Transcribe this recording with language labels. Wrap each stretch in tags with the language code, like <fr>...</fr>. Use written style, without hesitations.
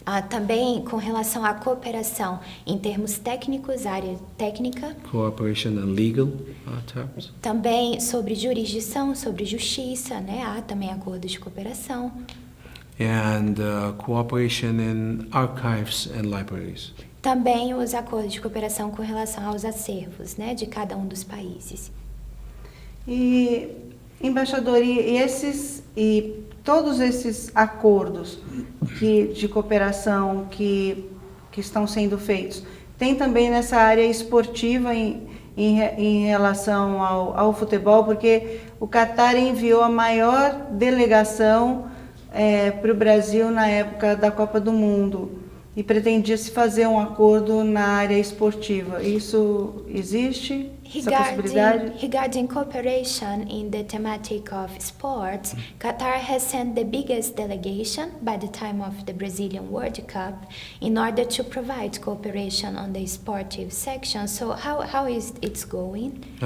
<pt>Também com relação à cooperação em termos técnicos, área técnica.</pt> <en>Cooperation in legal terms.</en> <pt>Também sobre jurisdição, sobre justiça, né? Há também acordos de cooperação.</pt> <en>And cooperation in archives and libraries.</en> <pt>Também os acordos de cooperação com relação aos acervos, né? De cada um dos países. E, embaixador, e todos esses acordos de cooperação que estão sendo feitos, tem também nessa área esportiva em relação ao futebol, porque o Catar enviou a maior delegação para o Brasil na época da Copa do Mundo e pretendia se fazer um acordo na área esportiva. Isso existe? Essa possibilidade?</pt> <en>Regarding cooperation in the thematic of sports, Qatar has sent the biggest delegation by the time of the Brazilian World Cup in order to provide cooperation on the sportive section. So how is it going?</en>